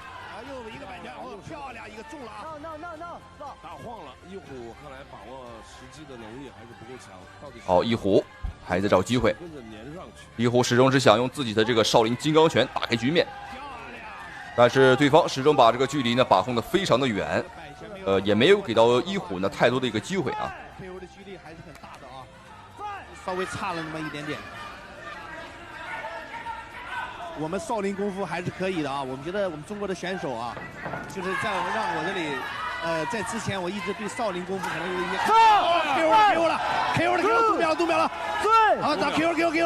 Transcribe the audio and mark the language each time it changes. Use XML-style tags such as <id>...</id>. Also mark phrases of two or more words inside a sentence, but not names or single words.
<zh>又一個擺拳，漂亮，一個中了啊！打晃了，一虎看來把握時機的能力還是不夠強。好，一虎還在找機會，一虎始終是想用自己的這個少林金剛拳打開局面，但是對方始終把這個距離呢把控得非常的遠。也沒有給到一虎呢太多的一個機會啊。配合的距離還是很大的啊，稍微差了那麼一點點。我们少林功夫还是可以的啊。我们觉得我们中国的选手啊，就是在让我这里，在之前我一直对少林功夫可能有一些。KO 了，读秒了，对，好，打 KO，</zh>